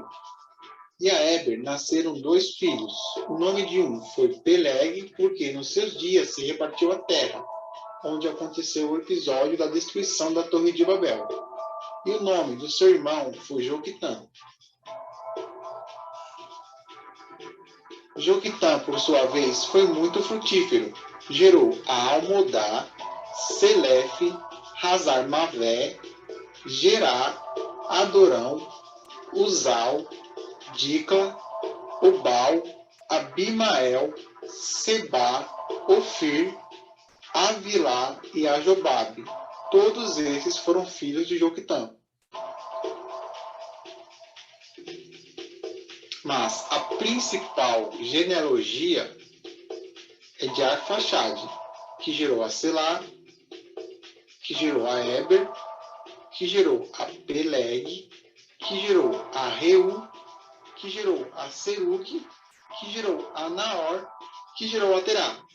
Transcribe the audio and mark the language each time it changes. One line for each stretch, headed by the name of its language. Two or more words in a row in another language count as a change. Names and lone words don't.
Portuguese: E a Eber nasceram 2 filhos. O nome de um foi Peleg, porque nos seus dias se repartiu a terra, onde aconteceu o episódio da destruição da Torre de Babel. E o nome do seu irmão foi Joquitã. Joquitã, por sua vez, foi muito frutífero. Gerou a Almodá, Selefe, Hazar Mavé, Gerá, Adorão, Uzal, Dicla, Obal, Abimael, Sebá, Ofir, Avilá e Ajobabe. Todos esses foram filhos de Joquitã. Mas a principal genealogia é de Arfaxade, que gerou a Selá, que gerou a Eber, que gerou a Peleg, que gerou a Reu, que gerou a Seruque, que gerou a Naor, que gerou a Terá.